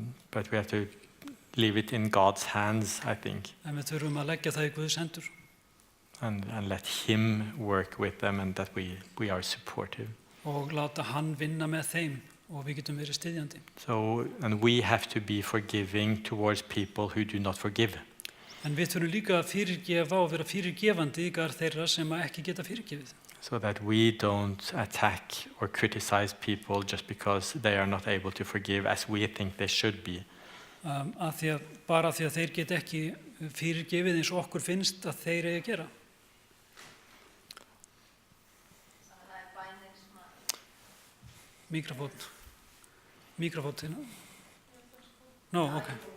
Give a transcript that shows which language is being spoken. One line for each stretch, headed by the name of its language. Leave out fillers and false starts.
English: But we have to leave it in God's hands, I think.
Icelandic: En við þurfum að leggja það í Guðs hendur.
English: And let Him work with them and that we are supportive.
Icelandic: Og láta hann vinna með þeim og við getum verið styðjandi.
English: So, and we have to be forgiving towards people who do not forgive.
Icelandic: En við þurfum líka að fyrirgefa og vera fyrirgefandi ykkar þeirra sem ekki geta fyrirgefið.
English: So that we don't attack or criticize people just because they are not able to forgive as we think they should be.
Icelandic: Bara því að þeir get ekki fyrirgefið eins og okkur finnst að þeir eigi að gera.
English: Mikrofón. No, ok.